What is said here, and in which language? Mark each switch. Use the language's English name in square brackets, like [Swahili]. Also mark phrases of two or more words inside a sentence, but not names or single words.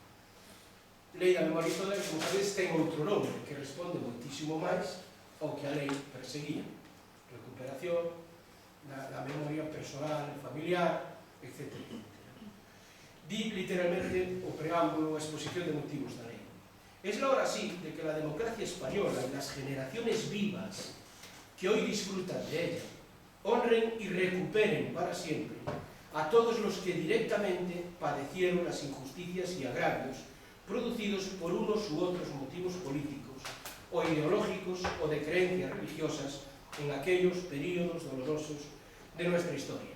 [Galician] Lei da memoria histórica, como sabedes, ten outro nome que responde moitísimo máis ao que a lei perseguía. Recuperación da memoria personal, familiar, etc. Di literalmente o preámbulo, a exposición de motivos da lei. [Spanish] Es la hora sí de que la democracia española y las generaciones vivas que hoy disfrutan de ella honren y recuperen para siempre a todos los que directamente padecieron las injusticias y agravios producidos por unos u otros motivos políticos o ideológicos o de creencias religiosas en aquellos períodos dolorosos de nuestra historia.